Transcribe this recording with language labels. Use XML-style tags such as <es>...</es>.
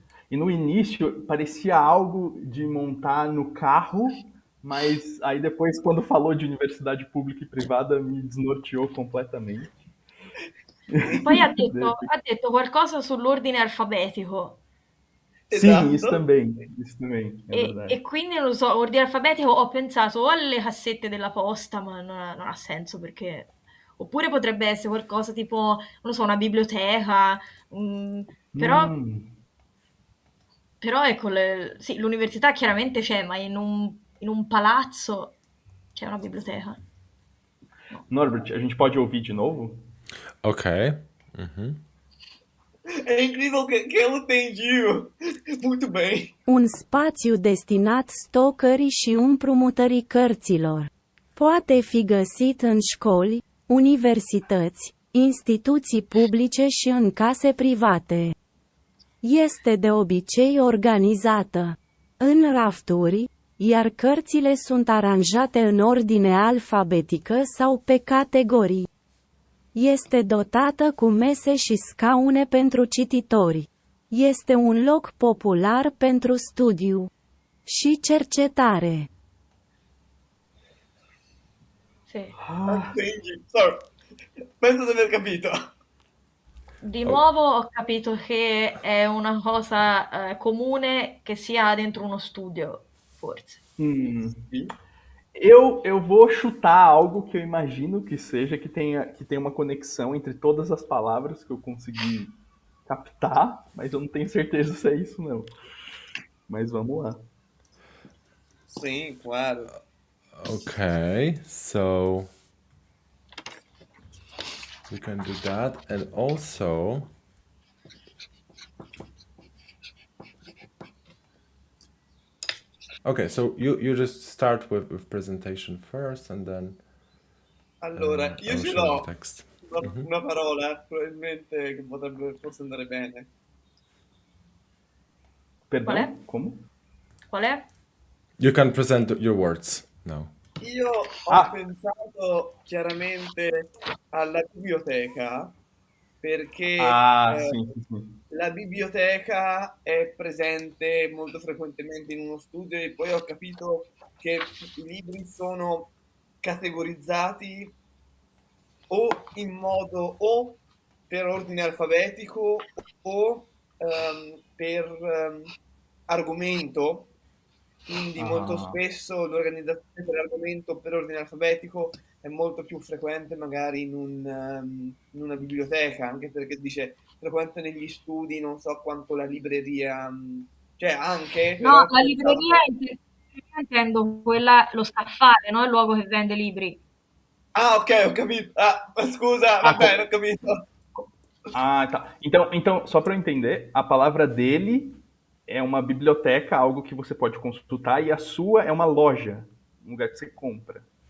<pt>E no início parecia algo de montar no carro, mas aí depois, quando falou de universidade pública e privada, me desnorteou completamente.</pt> <it>Poi ha detto qualcosa sull'ordine alfabetico.</it> <pt>Sim, isso</pt> <it>Esatto.</it> <pt>também, é verdade.</pt> <it>E quindi non lo so, ordine alfabetico ho pensato o alle cassette della posta, ma non ha senso perché... Oppure potrebbe essere qualcosa tipo, non lo so, una biblioteca, però, Hum, però ecco, sì, l'università chiaramente c'è, ma in un palazzo c'è una biblioteca.</it> <pt>Norbert, a gente pode ouvir de novo? Ok. É incrível que eu entendi muito bem.</pt> <ro>Un spațiu destinat stocării și împrumutării cărților. Poate fi găsit în școli, universități, instituții publice și în case private. Este de obicei organizată în rafturi, iar cărțile sunt aranjate în ordine alfabetică sau pe categorii. Este dotată cu mese și scaune pentru cititori. Este un loc popular pentru studiu și cercetare.</ro> <it>Sì.</it> <pt>Entendi.</pt> <en>Sorry.</en> <it>Penso di aver capito. Di nuovo ho capito che è una cosa comune che sia dentro uno studio, forse. Sì.</it> <pt>Eu vou chutar algo que eu imagino que seja, que tenha uma conexão entre todas as palavras que eu consegui captar, mas eu não tenho certeza se é isso não. Mas vamos lá. Sim, claro.</pt> <en>Okay, so we can do that. And also, okay, so you just start with presentation first and then</en> <it>Allora, io</it> <en>I'll</en> <it>ce</it> <en>show the</en> <it>l'ho</it> <en>text.</en> <it>una parola, probabilmente, che potrebbe forse andare bene.</it> <pt>Perdão? Qual é? Como?</pt> <it>Qual è?</it> <en>You can present your words now.</en> <it>Io ho pensato chiaramente alla biblioteca perché</it> <pt>Sim, sim.</pt> <it>la biblioteca è presente molto frequentemente in uno studio e poi ho capito che i libri sono categorizzati o in modo o per ordine alfabetico o per argomento. Quindi molto spesso l'organizzazione per argomento o per ordine alfabetico è molto più frequente magari in una biblioteca, anche perché dice frequente negli studi, non so quanto la libreria, cioè anche... No, però la libreria intendo quella, lo scaffale, no? Il luogo che vende libri. Ah, ok, ho capito. Ah, scusa, va bene, ho capito.</it> <pt>Ah, tá. Então, só para eu entender, a palavra dele é uma biblioteca, algo que você pode consultar, e a sua é uma loja, um lugar que você compra.</pt>